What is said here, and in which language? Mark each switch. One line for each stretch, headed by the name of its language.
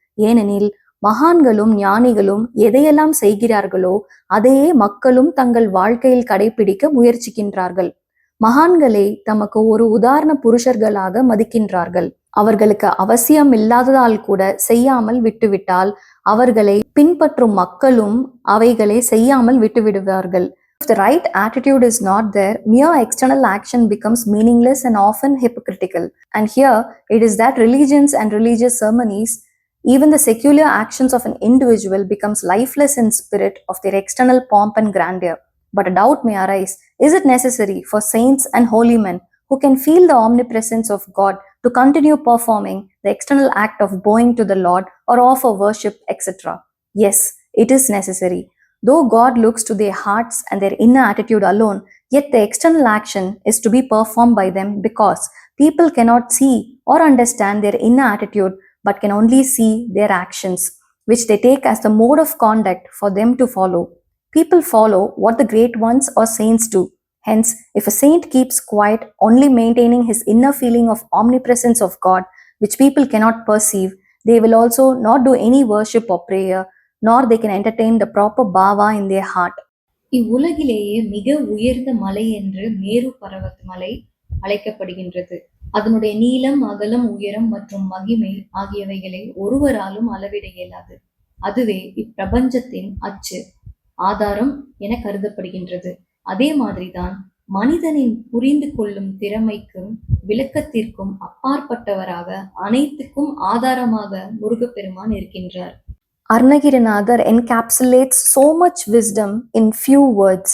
Tamil: ஏனெனில் மகான்களும் ஞானிகளும் எதையெல்லாம் செய்கிறார்களோ அதையே மக்களும் தங்கள் வாழ்க்கையில் கடைபிடிக்க முயற்சிக்கின்றார்கள். மகான்களை தமக்கு ஒரு உதாரண புருஷர்களாக மதிக்கின்றார்கள். அவர்களுக்கு அவசியம் இல்லாததால் கூட செய்யாமல் விட்டுவிட்டால் அவர்களை பின்பற்றும் மக்களும் அவைகளை செய்யாமல் விட்டுவிடுவார்கள்.
English: If the right attitude is not there, mere external action becomes meaningless and often hypocritical. And here it is that religions and religious ceremonies, even the secular actions of an individual, becomes lifeless in spirit of their external pomp and grandeur. But a doubt may arise, is it necessary for saints and holy men who can feel the omnipresence of God to continue performing the external act of bowing to the Lord or offer worship, etc.? Yes, it is necessary. Though God looks to their hearts and their inner attitude alone, yet the external action is to be performed by them, because people cannot see or understand their inner attitude but can only see their actions, which they take as the mode of conduct for them to follow. People follow what the great ones or saints do. Hence, if a saint keeps quiet, only maintaining his inner feeling of omnipresence of God, which people cannot perceive, they will also not do any worship or prayer, nor they can entertain the proper bhava in their heart.
Tamil: இவ்வுலகிலேயே மிக உயர்ந்த மலை என்று மேரு பர்வத் மலை அழைக்கப்படுகின்றது. அதனுடைய நீளம், அகலம், உயரம் மற்றும் மகிமை ஆகியவைகளை ஒருவராலும் அளவிட இயலாது. அதுவே இப்பிரபஞ்சத்தின் அச்சு, ஆதாரம் என கருதப்படுகின்றது. அதே மாதிரிதான் மனிதனின் புரிந்து கொள்ளும் திறமைக்கும் விளக்கத்திற்கும் அப்பாற்பட்டவராக அனைத்துக்கும் ஆதாரமாக முருகப்பெருமான் இருக்கின்றார்.
English: Arunagirinathar encapsulates so much wisdom in few words.